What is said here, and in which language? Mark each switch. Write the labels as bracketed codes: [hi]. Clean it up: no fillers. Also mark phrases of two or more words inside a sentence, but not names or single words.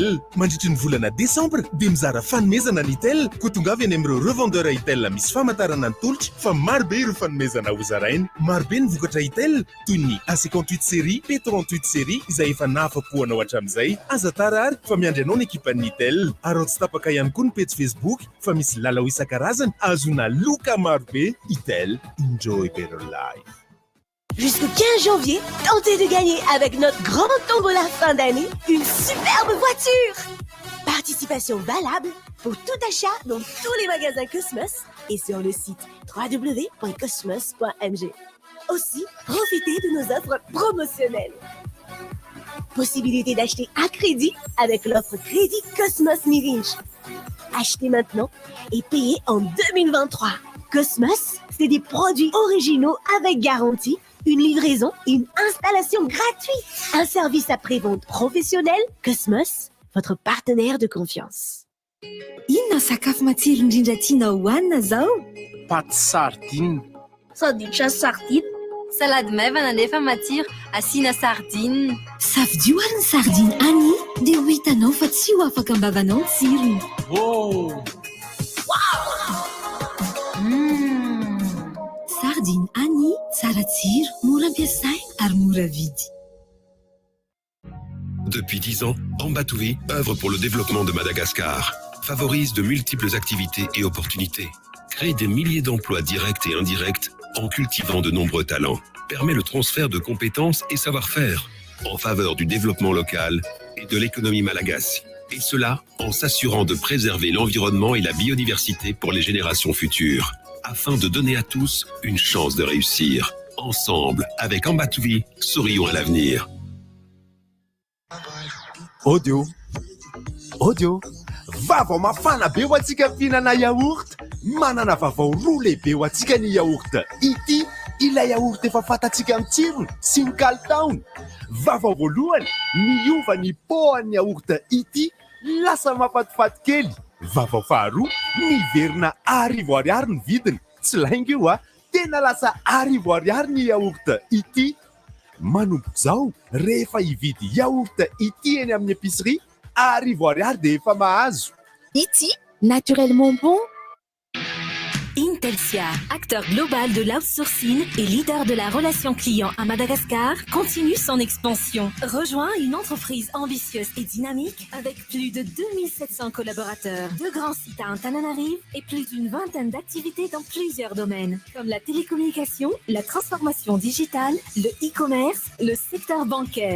[mg] Mandritra ny volana Desambra dia mizara fanomezana Nitel koa tonga avy any amin'ireo revendeur Itel misy famantarana ny tolotra fa marobe ireo fanomezana ho zarainy. Marobe ny vokatra Itel toy ny A58 série, P38 série izay efa nafapoanao hatramin'izay. Aza tara ary fa miandry anao ny ekipan'ny Nitel. Ary tsy tapaka ihany koa ny page Facebook fa misy lalao isan-karazany azona loka marobe. Itel, [en] enjoy better life. [fr] Jusqu'au 15 janvier, tentez de gagner avec notre grande tombola fin d'année une superbe voiture. Participation valable pour tout achat dans tous les magasins Cosmos et sur le site www.cosmos.mg. Aussi, profitez de nos offres promotionnelles. Possibilité d'acheter à crédit avec l'offre Crédit Cosmos Mirinch. Achetez maintenant et payez en 2023. Cosmos, c'est des produits originaux avec garantie, une livraison et une installation gratuite. Un service après-vente professionnel. Cosmos, votre partenaire de confiance. [mg] Inona sakafo matsiro indrindra tiana hohanina zao? Paty sardine. Sandwich sardine. Salade maivana nefa matsiro, asiana sardine. Safidio ary ny sardine Annie dia ho hitanao fa tsy ho afaka ambavanao ny tsirony. Sardine Annie, tsara tsiro, mora ampiasaina ary mora vidy. [fr] Depuis 10 ans, Ambatouvi œuvre pour le développement de Madagascar, favorise de multiples activités et opportunités, crée des milliers d'emplois directs et indirects en cultivant de nombreux talents, permet le transfert de compétences et savoir-faire en faveur du développement local et de l'économie malagasy. Et cela en s'assurant de préserver l'environnement et la biodiversité pour les générations futures, afin de donner à tous une chance de réussir. Ensemble, avec Ambatouvi, sourions à l'avenir. Audio. [mg] Vavao mafana be ho antsika fihinana yaourt. Manana vavao roa lehibe ho antsika ny yaourt ity. Ilay yaourt efa fantatsika amin'ny tsirony sy ny kalitaony. Vavao voalohany, miova ny poan'ny yaourt ity, lasa mafatifaty kely. Vavao faharoa, miverina ariary ny vidiny. Tsy lainga io tena lasa ariary ny yaourt ity. Manomboka zao, rehefa hividy yaourt ity eny amin'ny épicerie, ariary dia efa mahazo. Ity, [fr] naturellement bon. Intelsia, acteur global de l'outsourcing et leader de la relation client à Madagascar, continue son expansion. Rejoins une entreprise ambitieuse et dynamique avec plus de 2700 collaborateurs, 2 grands sites à Antananarive et plus d'une vingtaine d'activités dans plusieurs domaines, comme la télécommunication, la transformation digitale, le e-commerce, le secteur bancaire.